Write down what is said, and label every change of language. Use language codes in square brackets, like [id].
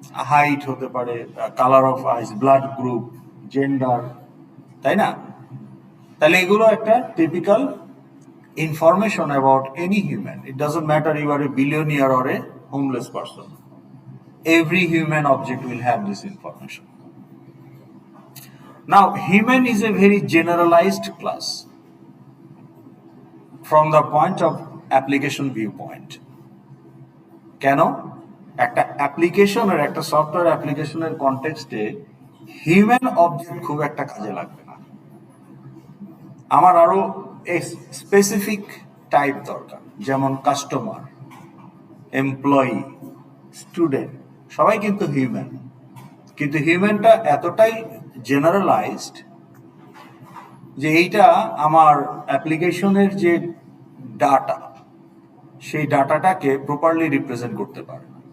[bn] Height হতে পারে, colour of ice, blood group, gender, তাই না? তাহলে এগুলো একটা typical [en] information about any human. It doesn't matter you are a billionaire or a homeless person. Every human object will have this information. Now, human is a very generalized class from the point of application viewpoint. [bn] কেন? একটা application আর একটা software অ্যাপ্লিকেশনের কনটেক্সটে human object খুব একটা কাজে লাগবে না। আমার আরো স্পেসিফিক টাইপ দরকার, যেমন কাস্টমার, এমপ্লয়ি, স্টুডেন্ট, সবাই কিন্তু হিউম্যান, কিন্তু হিউম্যানটা এতটাই জেনারেলাইজড যে এইটা আমার অ্যাপ্লিকেশনের যে ডাটা, সেই ডাটাটাকে প্রপারলি রিপ্রেজেন্ট করতে পারে।